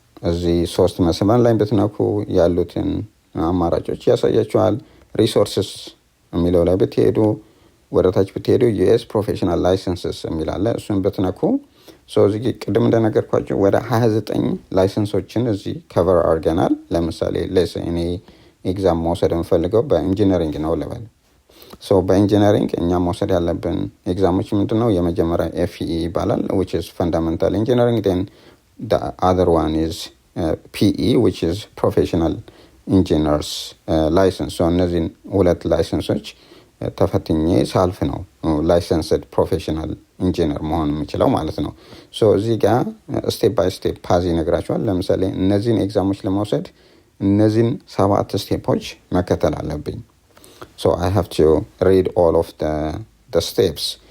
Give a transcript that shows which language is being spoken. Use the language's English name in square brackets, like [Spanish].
[Amharic] እዚህ 3 መስመር ላይ ብትነኩ ያሉትን አማራጮች ያሳያችኋል። ሪሶርስስ የሚለው ላይ ብትሄዱ ወደ ታች ብትሄዱ ዩኤስ ፕሮፌሽናል ላይሰንስስ የሚላለ እሱን ብትነኩ እዚህ ቅድም እንደነገርኳችሁ ወደ 29 ላይሰንሶችን እዚህ ከቨር አድርገናል። ለምሳሌ እኔ ኤግዛም መውሰድ የምፈልገው በኢንጂነሪንግ ነው ልበል። በኢንጂነሪንግ እኛ መውሰድ ያለብን ኤግዛሞች ምንድነው? የመጀመሪያ FEE ይባላል, [English] which is fundamental engineering. Then the other one is PE, which is professional engineers license. [Amharic] እነዚህን 2 ላይሰንሶች ተፈትኜ ሳልፍ ነው ላይሰንስድ ፕሮፌሽናል ኢንጂነር መሆን የምችለው ማለት ነው። እዚህ ጋር ስቴፕ ባይ ስቴፕ ፓዝ ይነግራችኋል። ለምሳሌ እነዚህን ኤግዛሞች ለመውሰድ እነዚህን 7 ስቴፖች መከተል አለብኝ። [English] I have to read all of the steps.